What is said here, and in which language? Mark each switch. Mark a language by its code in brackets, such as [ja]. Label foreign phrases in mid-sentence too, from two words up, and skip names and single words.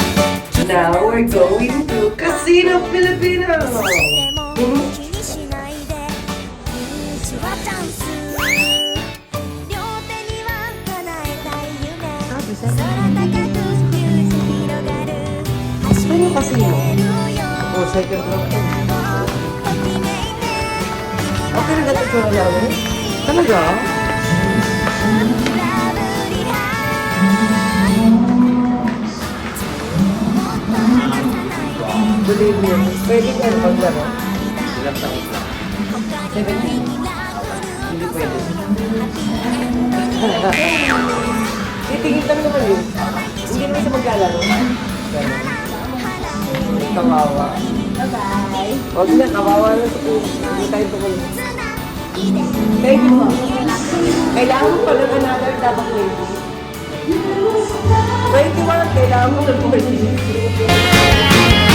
[en] Now we're going to Casino Filipino. [ja] でも気にしないでピンチはチャンス両手には叶えたい夢空高く夢広がる走り出せるよ [en] Oh, second row. [ja] ときめいて [tl] Okay na natin ito namin? Talaga? [ja] ラブリハ [en] Believe me, [tl] pwede ka na maglaro. Ilang taon na. 17. Hindi pwede. Titingin lang naman yun. Hindi naman siya maglalaro. Ganun. Kawawa. [en] Bye-bye. [tl] Huwag na, kawawa na sa kung hindi tayo tumayo. [en] Thank you. [tl] Kailangan mo pa ng another dapat 20. 21, kailangan mo ng 20.